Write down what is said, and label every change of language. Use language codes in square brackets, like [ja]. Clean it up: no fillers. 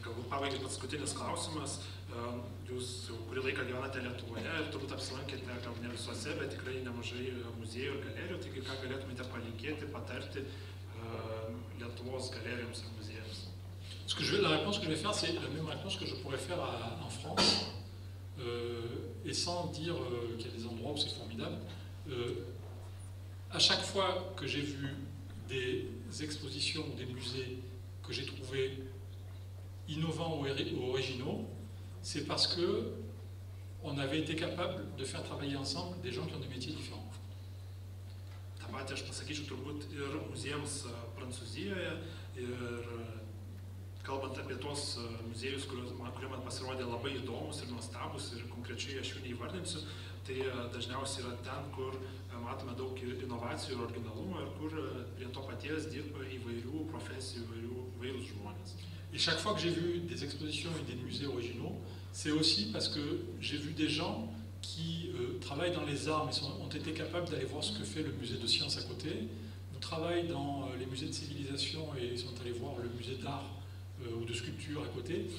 [lt] Pabaigai paskutinis klausimas. Jūs jau kurį laiką gyvenate Lietuvoje ir turbūt apsilankėte gal ne visuose, bet tikrai nemažai muziejų ir galerijų. Taigi ką galėtumėte palinkėti, patarti Lietuvos galerijoms ir muziejams? [fr] La réponse que je vais faire, c'est la même réponse que je pourrais faire en France, et sans dire qu'il y a des endroits où c'est formidable. À chaque fois que j'ai vu des expositions ou des musées que j'ai trouvés innovants ou originaux, c'est parce que on avait été capable de faire travailler ensemble des gens qui ont des métiers différents. [lt] Ta patį aš pasakyčiau turbūt ir muziejams Prancūzijoje, ir kalbant apie tos muziejus, kurie man pasirodė labai įdomus ir nuostabus, ir konkrečiai aš jų neįvardinsiu, tai dažniausiai yra ten, kur matome daug inovacijų ir originalumo, ir kur prie to paties dirba įvairių profesijų, įvairūs žmonės. [fr] Et chaque fois que j'ai vu des expositions et des musées originaux, c'est aussi parce que j'ai vu des gens qui travaillent dans les arts, mais ont été capables d'aller voir ce que fait le musée de sciences à côté, ou travaillent dans les musées de civilisation et sont allés voir le musée d'art ou de sculpture à côté.